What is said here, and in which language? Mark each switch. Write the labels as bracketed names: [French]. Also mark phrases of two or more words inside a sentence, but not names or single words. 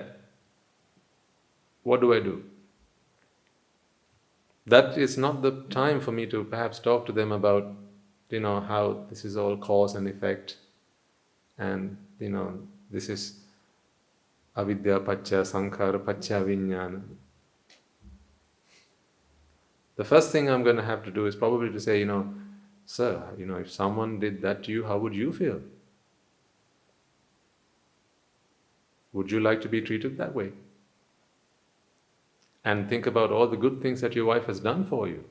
[English] What do I do? That is not the time for me to perhaps talk to them about, how this is all cause and effect. And, this is [Pali] avidya pacca sankhara pacca vijnana. [English] The first thing I'm going to have to do is probably to say, sir, if someone did that to you, how would you feel? Would you like to be treated that way? And think about all the good things that your wife has done for you.